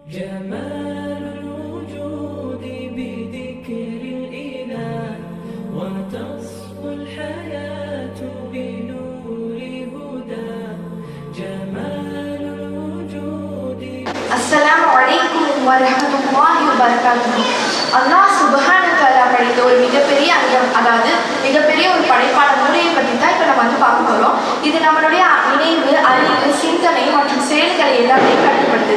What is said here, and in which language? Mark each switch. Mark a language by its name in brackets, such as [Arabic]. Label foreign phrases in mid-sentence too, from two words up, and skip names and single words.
[Arabic] جمال الوجود بذكر الإله وتصفو الحياة بنور هدى جمال الوجود. السلام عليكم ورحمة الله وبركاته. الله سبحانه وتعالى [Tamil] படைத்த ஒரு மிகப்பெரிய அங்கம், அதாவது மிகப்பெரிய ஒரு படைப்பான மூளையை பற்றி தான் இப்போ நம்ம பார்க்க போகிறோம். இது நம்மளுடைய நினைவு, அறிவு, சிந்தனை மற்றும் செயல்களை எல்லாத்தையும் கட்டுப்படுத்துது.